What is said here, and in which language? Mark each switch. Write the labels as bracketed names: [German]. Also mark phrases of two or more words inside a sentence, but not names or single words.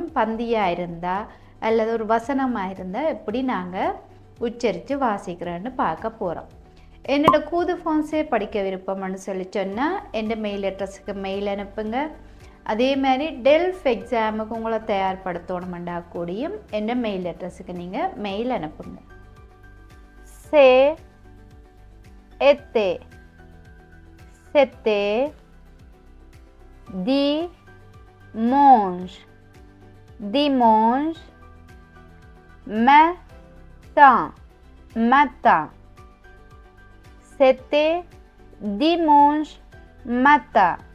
[Tamil] பந்தியாக இருந்தால் அல்லது ஒரு வசனமாக இருந்தால் எப்படி நாங்கள் உச்சரித்து வாசிக்கிறோன்னு பார்க்க போகிறோம். என்னோட கூது ஃபோன்ஸே படிக்க விருப்பம்னு சொல்லி சொன்னால் என் [English] mail addressக்கு [Tamil] மெயில் அனுப்புங்க. அதே மாதிரி டெல்ஃப் எக்ஸாமுக்கு உங்களை தயார்படுத்தணுமெண்டா கூடியும் என் [English] mail addressக்கு [Tamil] நீங்கள் மெயில் அனுப்புங்க. [French] était, c'était, dimanche, dimanche, matin, c'était dimanche matin.